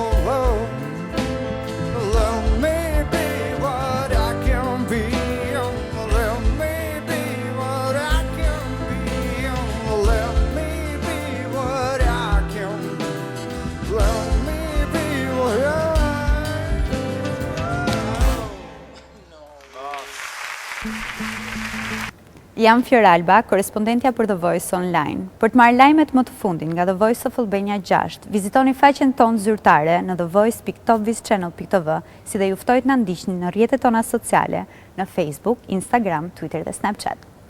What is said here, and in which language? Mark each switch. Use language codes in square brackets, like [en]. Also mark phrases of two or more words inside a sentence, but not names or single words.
[en] Let me be what I can be. Let me be what I can be. Let me be what I can be. Let me be what I. [sq] Jam Fior Alba, korespondentja për The Voice Online. Për të marrë lajmet më të fundin nga The Voice of Albania 6, vizitoni faqen tonë zyrtare në thevoice.topvischannel.tv, si dhe ju ftojt në ndiqni në rrjetet tona sociale, në Facebook, Instagram, Twitter dhe Snapchat.